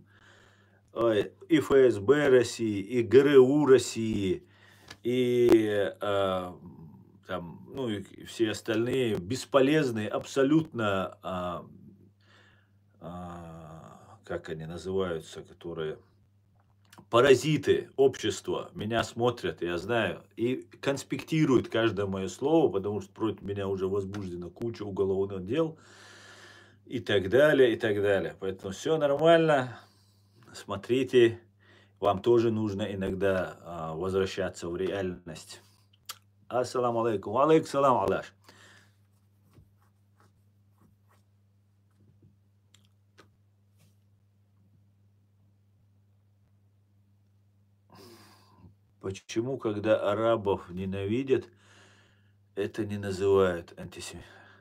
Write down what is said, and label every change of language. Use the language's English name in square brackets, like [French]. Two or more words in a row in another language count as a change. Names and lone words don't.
[Russian] Ой, и ФСБ России, и ГРУ России, и там, ну, и все остальные бесполезные, абсолютно, как они называются, которые паразиты общества меня смотрят, я знаю, и конспектируют каждое мое слово, потому что против меня уже возбуждена куча уголовных дел и так далее, и так далее. Поэтому все нормально. Смотрите, вам тоже нужно иногда возвращаться в реальность. [Arabic] السلام عليكم. عليكم السلام, Алаш. [Russian] Почему, когда арабов ненавидят, это не называют антисемитом?